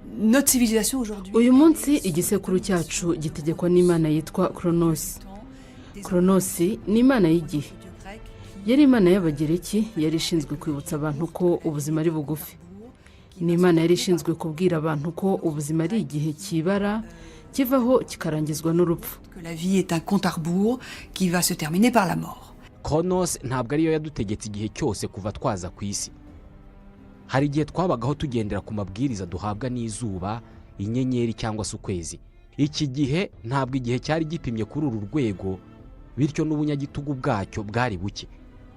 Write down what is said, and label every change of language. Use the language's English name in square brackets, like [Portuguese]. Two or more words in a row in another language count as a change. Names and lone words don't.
[Kinyarwanda] Uyu munsi igisekuru cyacu gitegekwa n'Imana yitwa Kronos. Kronos ni imana y'igihe. Yari imana y'Abagereki, yari ishinzwe kwibutsa abantu ko ubuzima ari bugufi. Ni imana yari ishinzwe kubwira abantu ko ubuzima ari igihe kibara, kivaho kikarangizwa n'urupfu. [French] La vie est un compte à rebours qui va se terminer par la mort. [Kinyarwanda] Kronos ntabwo ariyo yadutegetse igihe cyose kuva twaza ku isi. Hari igihe twabagaho tugendera ku mabwiriza duhabwa n'izuba, inyenyeri cyangwa se ukwezi. Iki gihe ntabwo igihe cyari gipimye kuri uru rwego, bityo n'ubunyagitugu bwacyo bwari buke.